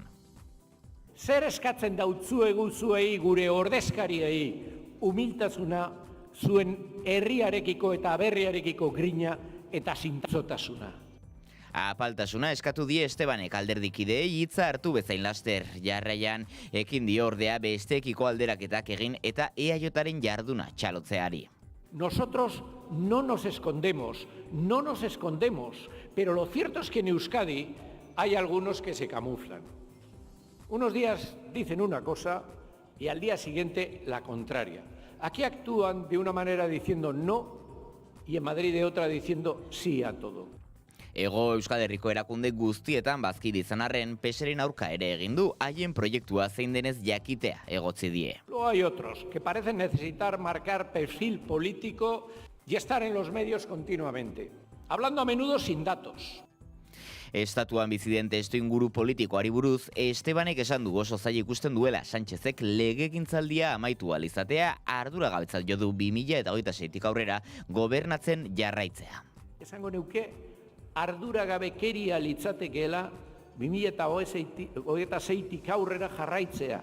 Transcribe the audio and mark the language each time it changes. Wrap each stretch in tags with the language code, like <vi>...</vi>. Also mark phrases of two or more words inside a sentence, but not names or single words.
<eu>Zer eskatzen dautzuegu zuei gure ordezkariei humiltasuna, zuen herriarekiko eta berriarekiko grina eta zintzotasuna. Apaltasuna eskatu die Estebanek alderdikideei hitza hartu bezain laster. Jarraian ekin dio ordea besteekiko alderaketak egin eta EAJaren jarduna txalotzeari.</eu> <es>Nosotros no nos escondemos, pero lo cierto es que en Euskadi hay algunos que se camuflan. Unos días dicen una cosa y al día siguiente la contraria. Aquí actúan de una manera diciendo no y en Madrid de otra diciendo sí a todo.</es> <eu>Hego Euskal Herriko erakunde guztietan bazkide izan arren, PSren aurka ere egin du haien proiektua zein denez jakitea egotzi die.</eu> <es>Luego hay otros que parecen necesitar marcar perfil político y estar en los medios continuamente, hablando a menudo sin datos.</es> <eu>Estatuan biziden testuinguru politikoari buruz, Estebanek esan du oso zaila ikusten duela Sánchezek legegintzaldia amaitu ahal izatea arduragabetzat jo du 2026tik aurrera gobernatzen jarraitzea. Esango neuke arduragabekeria litzatekeela 2026tik aurrera jarraitzea.</eu>